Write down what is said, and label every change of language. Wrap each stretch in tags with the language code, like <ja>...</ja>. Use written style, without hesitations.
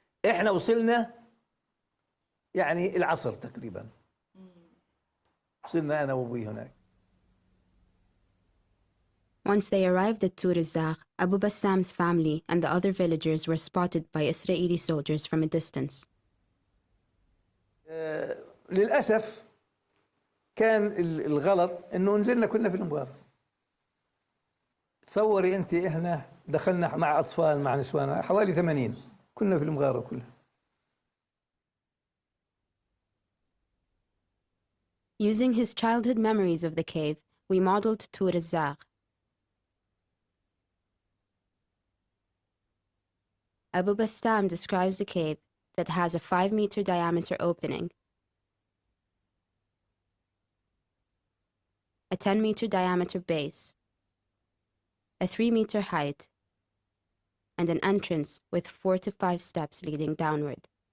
<ar>احنا وصلنا يعني العصر تقريبا. وصلنا انا وابوي هناك.</ar> <en>Once they arrived at Tur al-Zaq, Abu Bassam's family and the other villagers were spotted by Israeli soldiers from a distance.</en> <ar>للأسف كان الغلط انه نزلنا كنا في المغارة. تصوري انت احنا دخلنا مع اطفال مع نسوان حوالي 80 كنا في المغارة كلها.</ar> <en>Using his childhood memories of the cave, we modeled Tur al-Zaq. Abu Bassam describes the cave that has a 5-meter diameter opening, a 10-meter diameter base, a 3-meter height, and an entrance with 4 to 5 steps leading downward.</en>